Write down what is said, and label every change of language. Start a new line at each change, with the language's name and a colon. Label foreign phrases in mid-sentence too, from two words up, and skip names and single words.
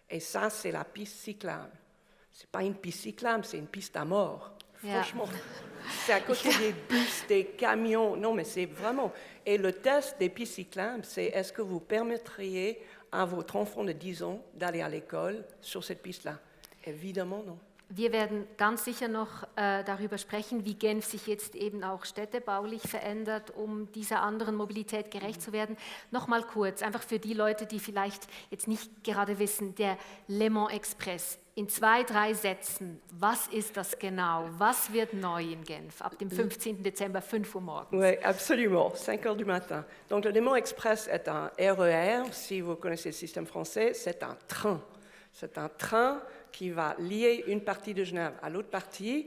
French: Et ça, c'est la piste cyclable. Ce n'est pas une piste cyclable, c'est une piste à mort. Ja. Franchement, c'est à côté des bus, des camions. Non, mais c'est vraiment... Et le test des pistes cyclables, c'est est-ce que vous permettriez à votre enfant de 10 ans d'aller à l'école sur cette piste-là? Évidemment, non.
German: Wir werden ganz sicher noch darüber sprechen, wie Genf sich jetzt eben auch städtebaulich verändert, um dieser anderen Mobilität gerecht zu werden. Nochmal kurz, einfach für die Leute, die vielleicht jetzt nicht gerade wissen, der Le Mans Express. In 2, 3 Sätzen, was ist das genau? Was wird neu in Genf ab dem 15. Dezember, 5 Uhr morgens?
French: Oui, absolument, 5 heures du matin. Donc le Le Mans Express est un RER, si vous connaissez le système français, c'est un train. C'est un train qui va lier une partie de Genève à l'autre partie.